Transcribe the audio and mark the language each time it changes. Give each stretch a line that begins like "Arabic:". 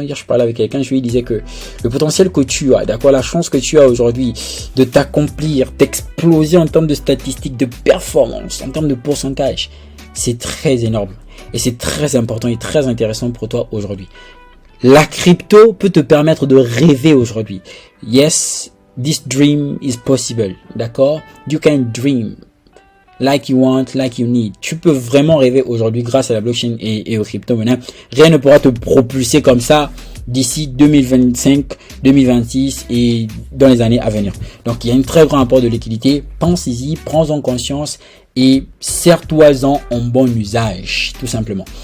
French: Hier, je parlais avec quelqu'un, je lui disais que le potentiel que tu as, d'accord, la chance que tu as aujourd'hui de t'accomplir, d'exploser en termes de statistiques, de performance, en termes de pourcentage, c'est très énorme. Et c'est très important et très intéressant pour toi aujourd'hui. La crypto peut te permettre de rêver aujourd'hui.
English: Yes, this dream is possible, d'accord? You can dream like you want, like you need.
French: Tu peux vraiment rêver aujourd'hui grâce à la blockchain et aux crypto-monnaies. Rien ne pourra te propulser comme ça d'ici 2025, 2026 et dans les années à venir. Donc, il y a un très grand apport de liquidité. Pense-y, prends-en conscience et sers-toi-en en bon usage, tout simplement.